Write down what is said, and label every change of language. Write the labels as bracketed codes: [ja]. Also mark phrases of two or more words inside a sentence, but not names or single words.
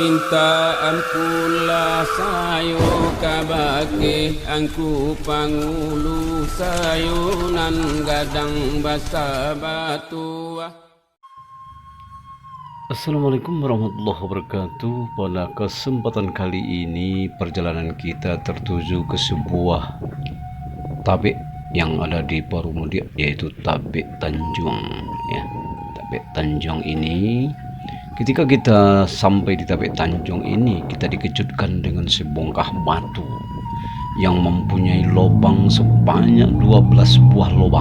[min] ampula sayo kabake angku pangulu sayunan gadang basa batu. [ar] السلام عليكم ورحمة الله وبركاته. [id] Pada kesempatan kali ini perjalanan kita tertuju ke sebuah tabek yang ada di Parumudia, yaitu Tabek Tanjung ya. Tabek Tanjung ini, ketika kita sampai di Tabek Tanjung ini, kita dikejutkan dengan sebongkah batu yang mempunyai lubang sebanyak 12 buah lubang.